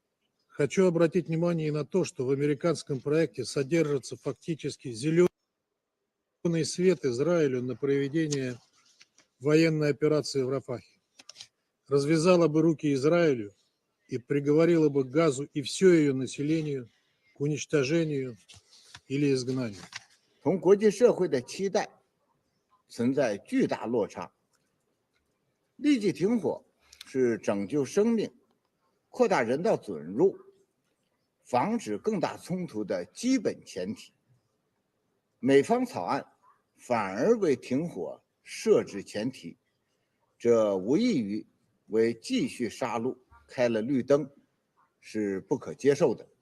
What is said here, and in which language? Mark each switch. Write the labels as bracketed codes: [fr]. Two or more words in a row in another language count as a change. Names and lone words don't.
[ru] Хочу обратить внимание и на то, что в американском проекте содержится фактически зеленый свет Израилю на проведение военной операции в Рафахе. Развязала бы руки Израилю и приговорила бы Газу и все ее населению к уничтожению или изгнанию. [zh] 同国际社会的期待存在巨大落差。立即停火是拯救生命、扩大人道准入、防止更大冲突的基本前提。美方草案反而为停火设置前提，这无异于为继续杀戮开了绿灯，是不可接受的。